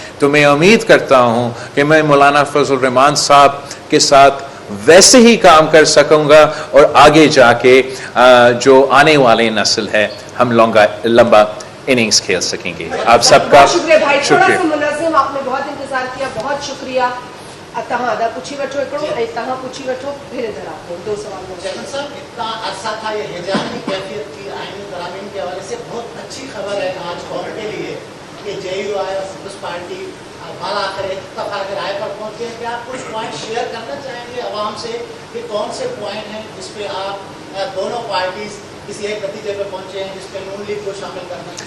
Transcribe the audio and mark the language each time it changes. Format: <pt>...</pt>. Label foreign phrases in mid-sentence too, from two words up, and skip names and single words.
<ur>تو میں امید کرتا ہوں کہ میں مولانا فضل الرحمان صاحب کے ساتھ ویسے ہی کام کر سکوں گا، اور آگے جا کے جو آنے والے نسل ہے ہم لمبا اننگز کھیل سکیں گے. آپ سب کا شکریہ بھائی، تھوڑا سا منظم، آپ نے بہت انتظار کیا، بہت شکریہ.</ur> <sd>तव्हां अदा पुछी वठो हिकिड़ो ऐं तव्हां पुछी वठो</sd> <ur>پھر ادھر آتے ہیں 2 سوال جین صاحب، اتنا عرصہ تھا یہ ہیجان کی کیفیت تھی آئینی ترامیم کے حوالے سے، بہت اچھی خبر ہے آج قوم کے لیے کہ JUI اور پیپلز پارٹی بھلا کرے اتفاق رائے پر پہنچ گئے. کیا آپ کچھ</ur> <en>point share</en> <ur>کرنا چاہیں گے عوام سے کہ کون سے پوائنٹ ہیں جس پہ آپ دونوں پارٹیز کسی ایک نتیجے پہ پہنچے ہیں جس پہ نون لیگ کو شامل کرنا ہے?</ur>